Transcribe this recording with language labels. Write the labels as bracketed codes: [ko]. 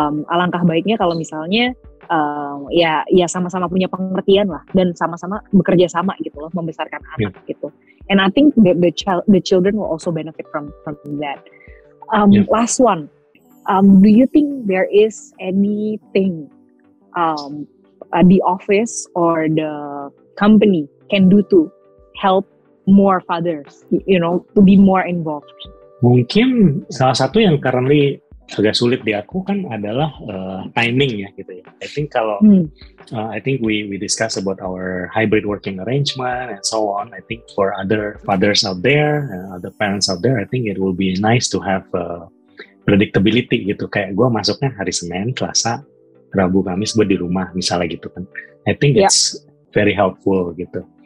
[id] Alangkah baiknya kalau misalnya ya sama-sama punya pengertian lah, dan sama-sama bekerja sama gitu loh, membesarkan anak gitu. [en] And I think the children will also benefit from that. Last one, do you think there is anything the office or the company can do to help more fathers, to be more involved? [id] Mungkin salah satu yang currently agak sulit di aku kan adalah timing ya gitu ya. [en] I think [id] kalau [en] I think we discuss about our hybrid working arrangement and so on. I think for other fathers out there, other parents out there, I think it will be nice to have predictability gitu. [id] Kayak gue masuknya hari Senin, Selasa, Rabu, Kamis gue di rumah misalnya gitu kan. [en] I think it's very helpful [id] gitu.